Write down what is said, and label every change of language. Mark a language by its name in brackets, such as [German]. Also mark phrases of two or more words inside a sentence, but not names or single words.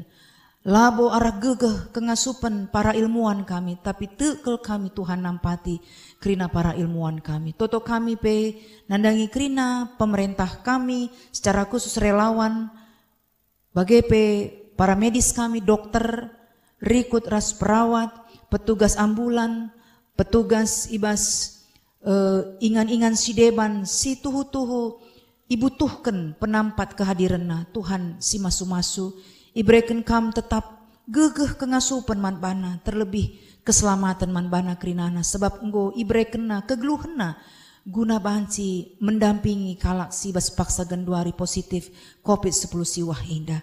[Batak Karo] Labo arah gegeh kengasupan para ilmuwan kami, tapi tekel kami Tuhan nampati kerina para ilmuwan kami. Toto kami pe nandangi kerina pemerintah kami [Indonesian] secara khusus [Batak Karo] relawan, bagai pe para medis kami, dokter, rikut ras perawat, petugas ambulan, petugas ibas ingan-ingan sideban, si tuhu-tuhu ibutuhkan penampat kehadiranna Tuhan si masu-masu. Ibrekan kam tetap gegeh kengasupan man bana, terlebih keselamatan man bana kerinana, sebab enggo ibrekenna kegeluhenna guna banci mendampingi kalak si bas paksa genduari positif COVID-10 siwah indah.